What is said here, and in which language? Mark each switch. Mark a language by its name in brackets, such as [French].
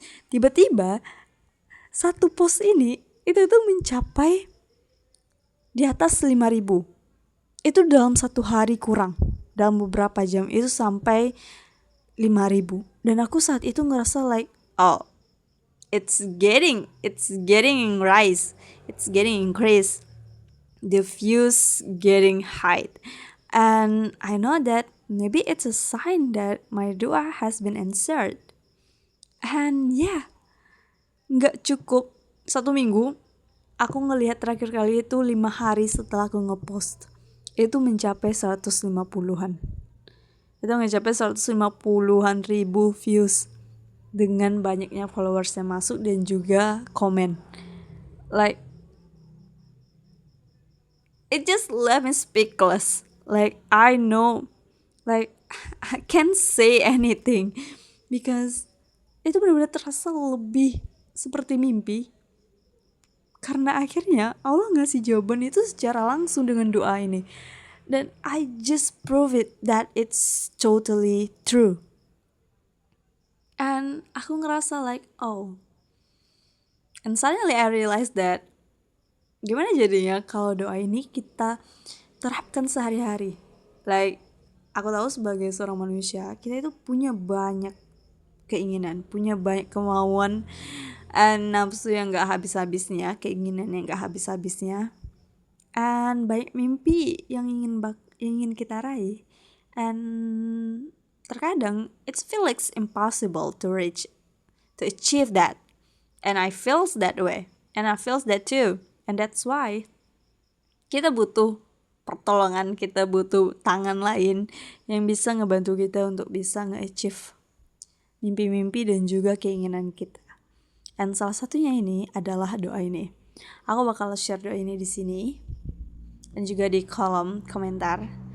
[Indonesian] Tiba-tiba satu post ini itu tuh mencapai di atas 5.000. Itu dalam 1 hari kurang. Dalam beberapa jam itu sampai 5.000. Dan aku saat itu ngerasa oh, [English] it's getting rise, it's getting increase, the views getting high, and I know that maybe it's a sign that my doa has been answered. And yeah, [Indonesian] nggak cukup 1 minggu, aku ngelihat terakhir kali itu 5 hari setelah aku ngepost, itu mencapai 150-an. Itu mencapai 150-an ribu views. dengan banyaknya followers yang masuk dan juga komen. [English] Like it just left me speechless. Like I know, like I can't say anything because [Indonesian] itu benar-benar terasa lebih seperti mimpi. Karena akhirnya Allah ngasih jawaban itu secara langsung dengan doa ini. [English] Dan I just prove it that it's totally true. [Indonesian] And aku ngerasa like, oh. [English] And suddenly I realized that [Indonesian] gimana jadinya kalau doa ini kita terapkan sehari-hari. Like, aku tahu sebagai seorang manusia, kita itu punya banyak keinginan, punya banyak kemauan, and nafsu yang gak habis-habisnya, keinginan yang gak habis-habisnya, and banyak mimpi yang ingin kita raih. [English] And terkadang it feels impossible to achieve that. And I feels that way. And I feels that too. And that's why [Indonesian] kita butuh pertolongan, kita butuh tangan lain yang bisa ngebantu kita untuk bisa nge-achieve mimpi-mimpi dan juga keinginan kita. And salah satunya ini adalah doa ini. Aku bakal share doa ini di sini dan juga di kolom komentar.